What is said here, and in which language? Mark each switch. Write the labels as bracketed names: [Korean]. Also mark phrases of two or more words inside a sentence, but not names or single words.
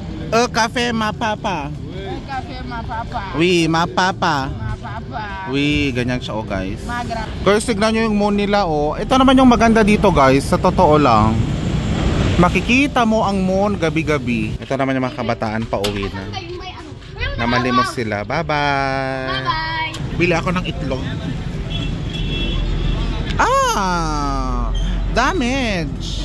[French] café ma papa. Café ma papa. Oui, ma papa. Ma papa. Oui, [Filipino] ganyan siya guys. Magra. Guys, tignan nyo yung moon nila Ito naman yung maganda dito guys, sa totoo lang. Makikita mo ang moon gabi-gabi. Ito naman yung mga kabataan pa uwi na. Namalimos sila. Bye-bye. Bye-bye. Bili ako ng itlog. Damage.